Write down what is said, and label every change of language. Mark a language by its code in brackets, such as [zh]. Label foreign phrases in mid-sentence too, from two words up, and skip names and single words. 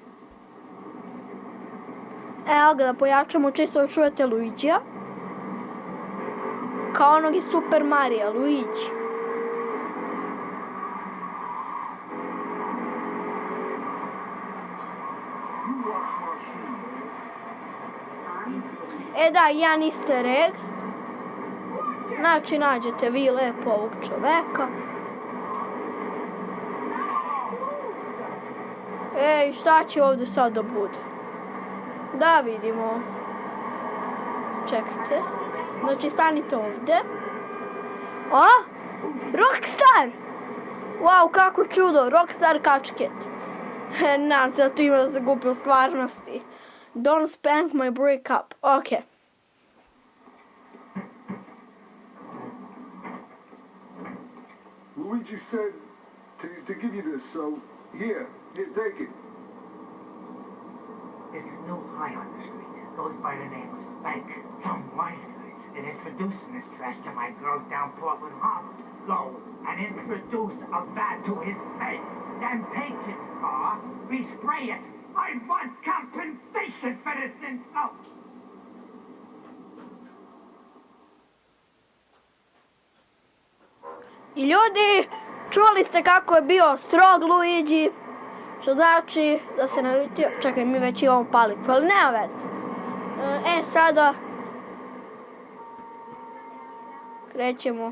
[sr] Evo ga, da pojačamo, čisto čujete Luigija. Kao onog iz Super Marija, Luigi. E da, jedan [en] easter egg. [sr] Znači, nađete vi lepo ovog čoveka. Ej, šta će ovdje sad da bude? Da vidimo. Čekajte. Znači, stanite ovdje. A? Rockstar! Wow, kako čudo, Rockstar kačket. Zato ima za glupe u stvarnosti. [en] Don't spank my break up. Ok. Luigi said to give you this, so here, take it. There's a new high on the street. Goes by the name of Spank. Some wise guys that introducing this trash to my girls down Portland Harbor. Go and introduce a vat to his face. Then take his car, respray it. I want compensation for this insult. [sr] I ljudi, čuli ste kako je bio strog Luigi, što znači da se naljutio. Čekaj, mi već imamo palicu, ali nema veze. Sada krećemo.